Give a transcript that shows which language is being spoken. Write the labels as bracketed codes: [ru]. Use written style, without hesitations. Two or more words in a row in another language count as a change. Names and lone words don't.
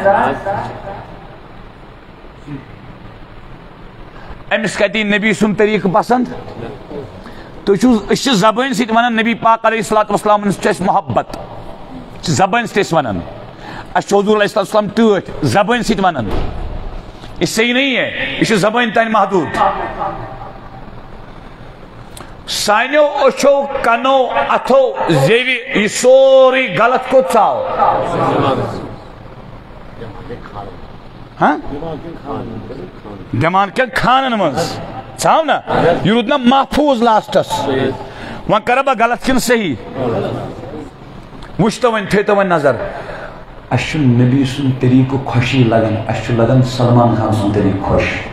[ks] أمِس کتہِ یی نبی سُنٛد طریٖقہٕ پسنٛد تُہۍ چھُو أسۍ چھِ زبٲنۍ سۭتۍ ونان نبی پاک [ar] علیہ الصلوۃ والسلام [ks] چھُ اَسہِ محبت چھِ زبٲنۍ سۭتۍ أسۍ ونان اَسہِ چھُ حضوٗر [ar] علیہ الصلوۃ والسلام [ks] ٹٲٹھۍ زبٲنۍ سۭتۍ ونان [ur] یہ صحیح نہیں ہے [ks] یہ چھُ زبٲنۍ تانۍ محدوٗد سانیو أچھو کنو اتھو زیوِ یہِ سورُے غلط کوٚت ژاو دٮ۪ماغ کٮ۪ن خانن منٛز ژاو نا یہِ روٗد نا محفوٗظ لاسٹس وۄنۍ کرا بہٕ غلط کِنہٕ صحیح وٕچھ تو وۄنۍ تھٲیتو وۄنۍ نظر اَسہِ چھُ نبی سُنٛد طریٖقہٕ خۄشی لگان اَسہِ چھُ لگان سلمان خان سُنٛد طریٖقہٕ خۄش